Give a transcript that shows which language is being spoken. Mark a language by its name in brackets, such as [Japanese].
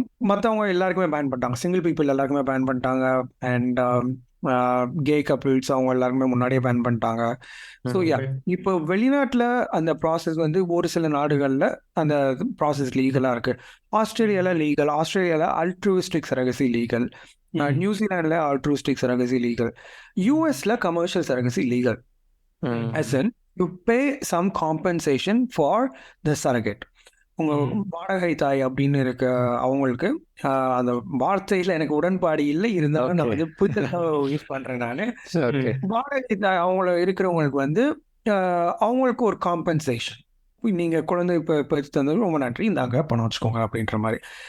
[Tamil] மற்றவங்க எல்லாருக்குமே பேன் பண்ணிட்டாங்க, சிங்கிள் பீப்புள் எல்லாருக்குமே பேன் பண்ணிட்டாங்க, அண்ட் கே கப்பிள்ஸ் அவங்க எல்லாருக்குமே முன்னாடியே பேன் பண்ணிட்டாங்க. ஸோ இப்போ வெளிநாட்டில் அந்த ப்ராசஸ் வந்து ஒரு சில நாடுகளில் அந்த ப்ராசஸ் லீகலாக இருக்கு. ஆஸ்திரேலியாவில் லீகல், ஆஸ்திரேலியாவில் அல்ட்ரூயிஸ்டிக் சரகசி லீகல், நியூசிலாண்டில் அல்ட்ரூயிஸ்டிக் சரகசி லீகல், யூஎஸ்ல commercial சரகசி legal. [English] as in you pay some compensation for the surrogate. [Tamil] உங்க வாடகை தாய் அப்படின்னு இருக்க அவங்களுக்கு அந்த வார்த்தையில எனக்கு உடன்பாடு இல்லை, இருந்தாலும் நான் வந்து புத்தகம் யூஸ் பண்றேன் நான். வாடகை தாய் அவங்கள இருக்கிறவங்களுக்கு வந்து அவங்களுக்கு ஒரு காம்பன்சேஷன், நீங்க குழந்தை இப்போ பெற்று தந்தது ரொம்ப நன்றி, இந்தாங்க பணம் வச்சுக்கோங்க அப்படின்ற மாதிரி.